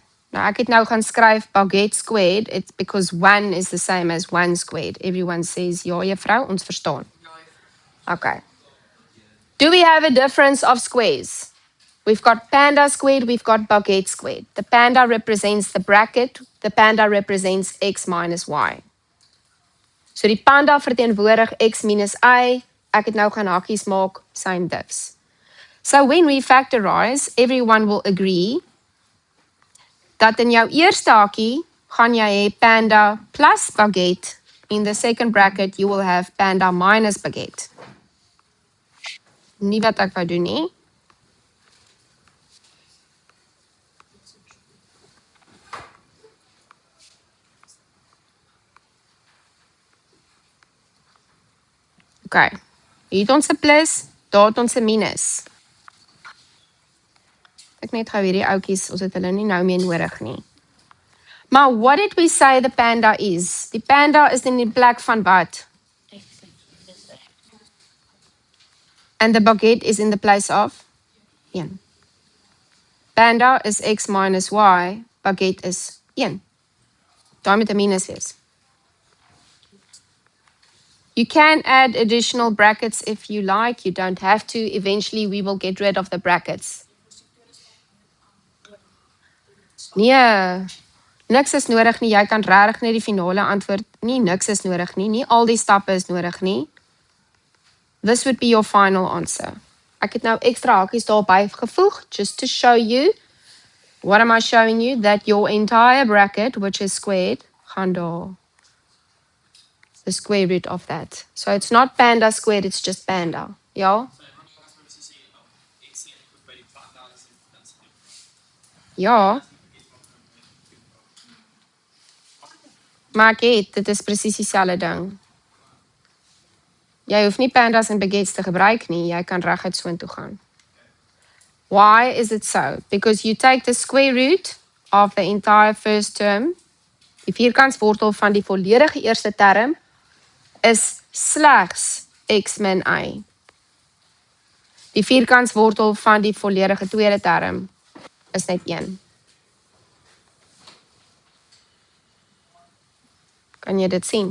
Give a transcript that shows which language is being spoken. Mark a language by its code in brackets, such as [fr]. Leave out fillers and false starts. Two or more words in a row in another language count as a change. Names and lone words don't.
[af] Nou ek het nou gaan skryf baguette squared. [en] It's because 1 is the same as 1 squared. Everyone says [af] ja, juffrou, ons verstaan. [en] Okay. Do we have a difference of squares? We've got panda squared, we've got baguette squared. The panda represents the bracket, the panda represents x minus y. [af] So die panda verteenwoordig x minus y, ek het nou gaan hakies maak, [en] same this. So when we factorize, everyone will agree [af] dat in jou eerste hakie gaan jy hê panda plus baguette. [en] In the second bracket, you will have panda minus baguette. [af] Nie wat ek wou doen nie. Okay, hier het ons 'n plus, daar het ons 'n minus. Ek net gou hierdie ouetjies, ons het hulle nie nou meer nodig nie. [en] Maar what did we say the panda is? [af] Die panda is in die plek van wat? [en] And the baguette is in the place of? 1. Panda is x minus y, baguette is 1. [af] Daar met 'n minus is. [en] You can add additional brackets if you like. You don't have to. Eventually, we will get rid of the brackets. [af] Nee, niks is nodig nie. Jy kan regtig net die finale antwoord. Nee, niks is nodig nie. Nie al die stappe is nodig nie. [en] This would be your final answer. [af] Ek het nou ekstra hakies daarby gevoeg, [en] just to show you. What am I showing you? That your entire bracket, which is squared, [af] gaan daar. [en] The square root of that. So it's not panda squared, it's just panda. [af] Ja? Ja. Maar ek het, dit is presies dieselfde ding. Jy hoef nie pandas en baguettes te gebruik nie, jy kan reguit soontoe gaan. [en] Why is it so? Because you take the square root of the entire first term, [af] die vierkantswortel van die volledige eerste term, is slegs x min y. Die vierkantswortel van die volledige tweede term is net 1. Kan jy dit sien?